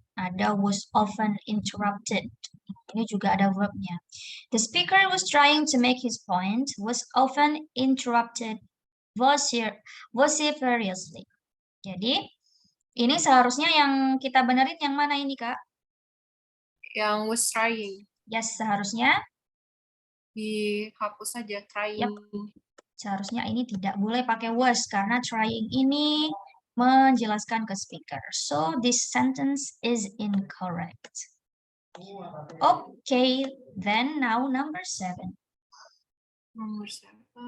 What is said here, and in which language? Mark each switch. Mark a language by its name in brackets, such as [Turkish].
[Indonesian] Ada [English] was often interrupted. [Indonesian] Ini juga ada verbnya. [English] The speaker was trying to make his point, was often interrupted vociferously. [Indonesian] Jadi, ini seharusnya yang kita benerin yang mana ini, Kak? Yang [English] was trying. [Indonesian] Yes, seharusnya Dihapus saja, trying. Seharusnya ini tidak boleh pakai was karena trying ini menjelaskan ke speaker. [English] So, this sentence is incorrect. Okay, then now number 7. Number 7.